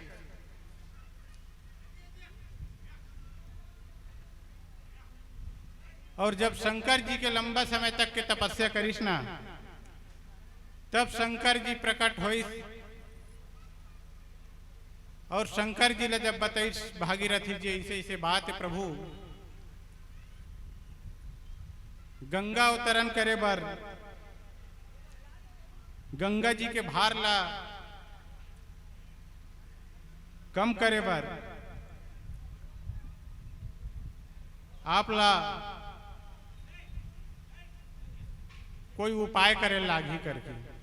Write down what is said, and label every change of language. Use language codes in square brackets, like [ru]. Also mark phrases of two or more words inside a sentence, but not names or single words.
[hne] और जब शंकर जी के लंबा समय तक के तपस्या करीस ना, तब शंकर जी प्रकट होइस और शंकर जी ने जब बताइस भागीरथी जी ऐसे ऐसे बात है प्रभु, गंगा अवतरण करे बर गंगा जी के भार ला कम करे बर आप ला कोई उपाय करे लागी करके।